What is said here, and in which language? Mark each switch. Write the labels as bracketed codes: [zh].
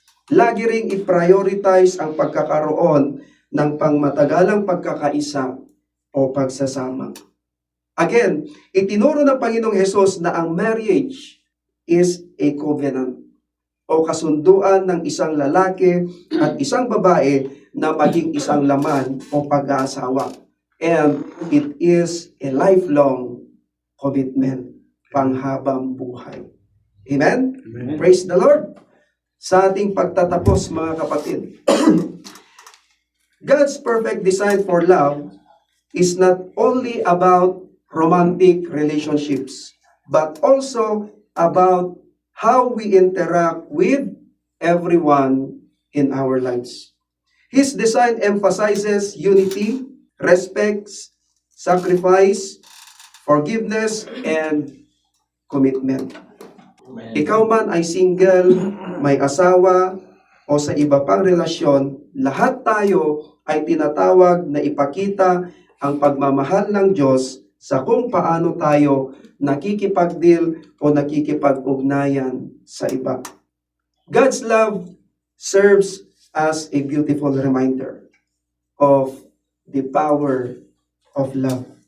[tl] Lagi ring i-prioritize ang pagkakaroon ng pangmatagalang pagkakaisa o pagsasama. Again, itinuro ng Panginoong Hesus na ang [en] marriage is a covenant [tl] o kasunduan ng isang lalaki at isang babae na maging isang laman o pag-aasawa. [en] And it is a lifelong commitment, [tl] panghabang buhay. [en] Amen? Amen. Praise the Lord! [tl] Sa ating pagtatapos, mga kapatid, [en] God's perfect design for love is not only about romantic relationships, but also about how we interact with everyone in our lives. His design emphasizes unity, respect, sacrifice, forgiveness, and commitment. [tl] Ikaw man ay single, may asawa, o sa iba pang relasyon, lahat tayo ay tinatawag na ipakita ang pagmamahal ng Diyos sa kung paano tayo nakikipagdeal o nakikipag-ugnayan sa iba. [en] God's love serves as a beautiful reminder of the power of love.